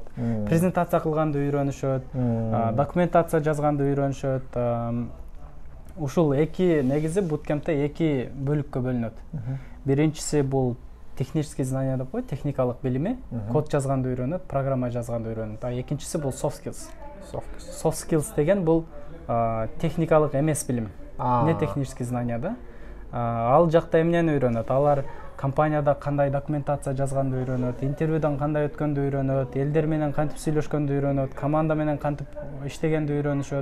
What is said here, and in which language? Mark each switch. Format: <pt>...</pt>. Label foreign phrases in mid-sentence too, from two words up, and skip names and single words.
<ky>Презентация кылганды үйрөнүшөт, документация жазганды үйрөнүшөт. Ушул эки негизи буткемпте эки бөлүккө бөлүнөт. Биринчиси бул</ky> <ru>технический знания</ru> <ky>деп коет, техникалык билими, код жазганды үйрөнөт, программа жазганды үйрөнөт. Экинчиси бул</ky> <en>soft skills. Soft skills</en> <ky>деген бул техникалык эмес билим.</ky> <ru>Не технический знания</ru> <ky>да. Ал жакта эмнени үйрөнөт? Алар компанияда кандай документация жазганды үйрөнөт, интервьюдан кандай өткөндү үйрөнөт, элдер менен кантип сүйлөшкөндү үйрөнөт, команда менен кантип иштегенди үйрөнүшөт.</ky>